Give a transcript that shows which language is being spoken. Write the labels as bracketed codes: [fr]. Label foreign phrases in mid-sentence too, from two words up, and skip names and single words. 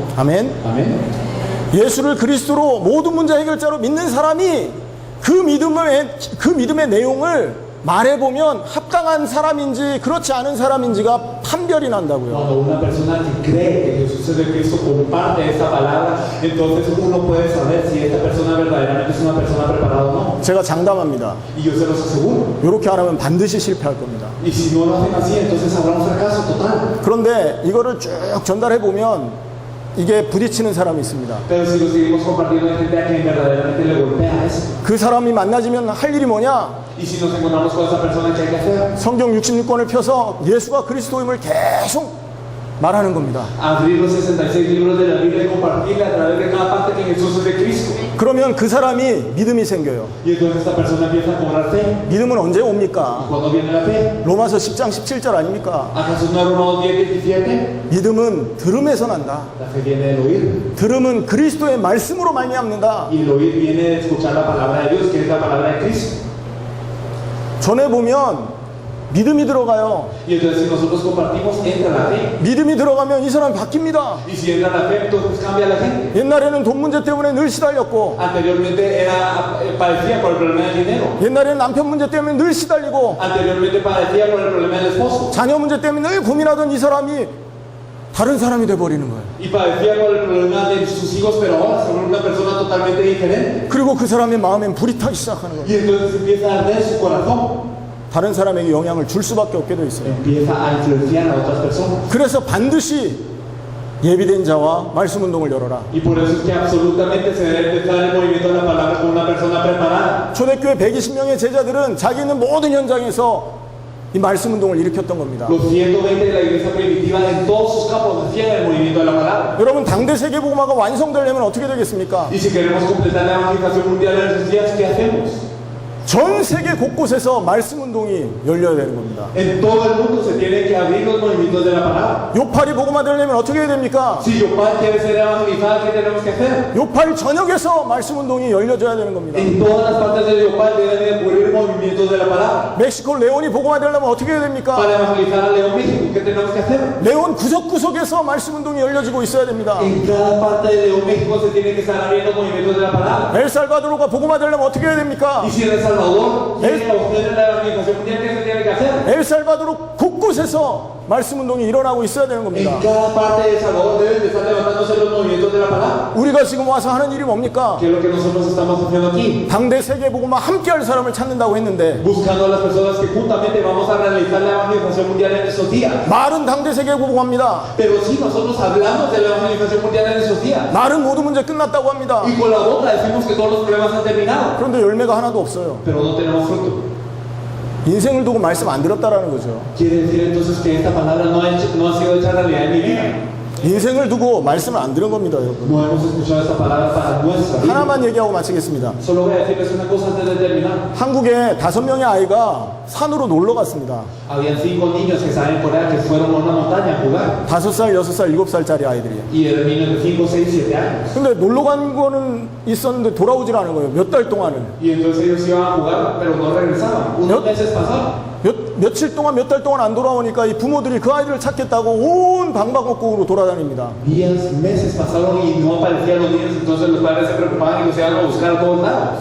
[ko] 아멘. [es] Amén. [ko] 예수를 그리스도로 모든 문제 해결자로 믿는 사람이 그 믿음의 내용을 말해보면 합당한 사람인지 그렇지 않은 사람인지가 판별이 난다고요. [es] Cuando una persona que cree que Jesús es de Cristo comparte esta palabra, entonces uno puede saber si esta persona verdaderamente es una persona preparada o no. [ko] 제가 장담합니다. [es] Y yo se los aseguro. [ko] 이렇게 안 하면 반드시 실패할 겁니다. [es] Y si no lo hacen así, entonces habrá un fracaso total. [ko] 그런데 이거를 쭉 전달해 보면 이게 부딪히는 사람이 있습니다. [es] Pero si lo seguimos compartiendo, hay gente a quien verdaderamente le golpea eso. [ko] 그 사람이 만나지면 할 일이 뭐냐? [es] Y si nos encontramos con esa persona, ¿qué hay que hacer? [ko] 성경 66권을 펴서 예수가 그리스도임을 계속 말하는 겁니다. [es] Abrir los 66 libros de la Biblia y compartirle a través de cada parte que Jesús es de Cristo. [ko] 그러면 그 사람이 믿음이 생겨요. [es] Y entonces esta persona empieza a cobrar fe. [ko] 믿음은 언제 옵니까? [es] ¿Cuándo viene la fe? [ko] 로마서 10장 17절 아닙니까? [es] ¿Acaso no Romanos 10, 17? [ko] 믿음은 들음에서 난다. [es] La fe viene del oír. [ko] 들음은 그리스도의 말씀으로 말미암는다. [es] Y el oír viene de escuchar la palabra de Dios, que es la palabra de Cristo. [ko] 전해 보면 믿음이 들어가요. [es] Y entonces si nosotros compartimos, entra la fe. [ko] 믿음이 들어가면 이 사람이 바뀝니다. [es] Y si entra la fe, entonces cambia la gente. [ko] 옛날에는 돈 문제 때문에 늘 시달렸고, [es] Anteriormente padecía por el problema del dinero. [ko] 옛날에는 남편 문제 때문에 늘 시달리고, [es] Anteriormente padecía por el problema del esposo. [ko] 자녀 문제 때문에 늘 고민하던 이 사람이 다른 사람이 돼버리는 거예요. [es] Y padecía por el problema de sus hijos, pero ahora se vuelve una persona totalmente diferente. [ko] 그리고 그 사람의 마음엔 불이 타기 시작하는 거예요. [es] Y entonces empieza a arder su corazón. [ko] 다른 사람에게 영향을 줄 수밖에 없게 돼 있어요. [es] Empieza a influenciar a otras personas. [ko] 그래서 반드시 예비된 자와 말씀 운동을 열어라. [es] Y por eso es que absolutamente se debe empezar el movimiento de la palabra con una persona preparada. [ko] 초대교회 120명의 제자들은 자기 있는 모든 현장에서 이 말씀 운동을 일으켰던 겁니다. [es] Los 120 de la iglesia primitiva en todos sus campos hacían el movimiento de la palabra. [ko] 여러분 당대 세계복음화가 완성되려면 어떻게 되겠습니까? [es] Y si queremos completar la evangelización mundial en esos días, ¿qué hacemos? [ko] 전 세계 곳곳에서 말씀 운동이 열려야 되는 겁니다. [es] En todo el mundo se tienen que abrir los movimientos de la palabra. [ko] 요팔이 복음화 되려면 어떻게 해야 됩니까? [es] Si Yopal quiere ser evangelizada, ¿qué tenemos que hacer? [ko] 요팔 전역에서 말씀 운동이 열려져야 되는 겁니다. [es] En todas las partes de Yopal deben de ocurrir movimientos de la palabra. [ko] 멕시코 레온이 복음화 되려면 어떻게 해야 됩니까? [es] Para evangelizar a León México, ¿qué tenemos que hacer? [ko] 레온 구석구석에서 말씀 운동이 열려지고 있어야 됩니다. [es] En cada parte de León México se tienen que estar abriendo movimientos de la palabra. [ko] 엘살바도르가 복음화 되려면 어떻게 해야 됩니까? [es] Y si en El Salvador quieren obtener la evangelización mundial, ¿qué se tiene que hacer? [ko] 엘살바도르 곳곳에서 말씀 운동이 일어나고 있어야 되는 겁니다. [es] En cada parte de El Salvador deben de estar levantándose los movimientos de la palabra. [ko] 우리가 지금 와서 하는 일이 뭡니까? [es] ¿Qué es lo que nosotros estamos haciendo aquí? [ko] 당대 세계 복음화 함께 할 사람을 찾는다고 했는데 [es] Buscando a las personas que juntamente vamos a realizar la evangelización mundial en esos días. [ko] 말은 당대 세계 복음화입니다. [es] Pero si nosotros hablamos de la evangelización mundial en esos días, [ko] 말은 모든 문제 끝났다고 합니다. [es] y con la boca decimos que todos los problemas han terminado, [ko] 그런데 열매가 하나도 없어요. [es] pero no tenemos fruto. [ko] 인생을 두고 말씀 안 들었다라는 거죠. [es] Quiere decir entonces que esta palabra no ha sido hecha realidad en mi vida. [ko] 인생을 두고 말씀을 안 들은 겁니다, 여러분. [es] No hemos escuchado esta palabra para nuestra vida. [ko] 하나만 얘기하고 마치겠습니다. [es] Solo voy a decirles una cosa antes de terminar. [ko] 한국에 5명의 아이가 산으로 놀러 갔습니다. [es] Habían 5 niños que estaban en Corea que fueron a una montaña a jugar. [ko] 5살, 6살, 7살짜리 아이들이에요. [es] Y eran niños de 5, 6, 7 años. [ko] 근데 놀러 간 거는 있었는데 돌아오질 않은 거예요. 몇 달 동안은. [es] Y entonces ellos iban a jugar, pero no regresaban. Unos meses pasaron. [ko] 며칠 동안, 몇 달 동안 안 돌아오니까 이 부모들이 그 아이들을 찾겠다고 온 방방곡곡으로 돌아다닙니다. [es] Días, meses pasaron y no aparecían los niños, entonces los padres se preocupaban y los iban a buscar a todos lados.